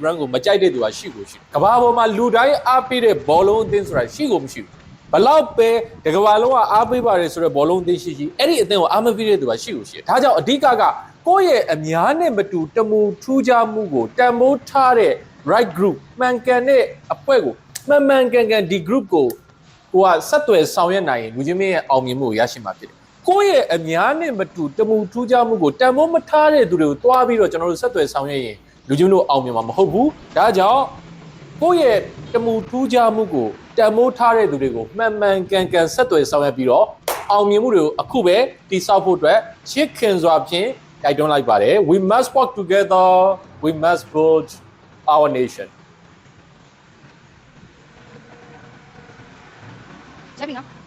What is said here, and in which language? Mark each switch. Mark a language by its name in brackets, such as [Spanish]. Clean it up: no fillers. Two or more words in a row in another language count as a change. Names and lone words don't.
[Burmese] brand ကိုမကြိုက်တဲ့သူကရှိကိုရှိကဘာပေါ်မှာလူတိုင်းအားပေးတဲ့ဘောလုံးအသင်းဆိုတာရှိကိုမရှိဘူးဘလောက်ပဲတကဘာလုံးကအားပေးပါတယ်ဆိုတဲ့ဘောလုံးအသင်းရှိအဲ့ဒီအသင်းကိုအားမပေးတဲ့သူကရှိ ကိုရှိဒါကြောင့်အဓိကကိုယ့်ရဲ့အများနဲ့မတူတမူထူးခြားမှုကိုတန်ဖိုးထားတဲ့ [English] right group [Burmese] မှန်ကန်တဲ့အဖွဲ့ကိုမှန်ကန်ဒီ group ကိုကဆက်သွယ်ဆောင်ရွက်နိုင်ရင်လူချင်းမင်းရဲ့အောင်မြင်မှုကိုရရှိမှာဖြစ်တယ်။ကိုယ့်ရဲ့အများနဲ့မတူတမူထူးခြားမှုကိုတန်ဖိုးမထားတဲ့သူတွေကိုတွားပြီးတော့ကျွန်တော်တို့ဆက်သွယ်ဆောင်ရွက်ရင်လူချင်းတို့အောင်မြင်မှာမဟုတ်ဘူး။ဒါကြောင့်ကိုယ့်ရဲ့တမူထူးခြားမှုကိုတန်ဖိုးထားတဲ့သူတွေကိုမှန်ကန်ဆက်သွယ်ဆောင်ရွက်ပြီးတော့အောင်မြင်မှုတွေကိုအခုပဲတိစောက်ဖို့အတွက်ချစ်ခင်စွာဖြင့်တိုက်တွန်းလိုက်ပါတယ် [English] We must work together we must build our nation [Burmese] ဆက်ပြီနော်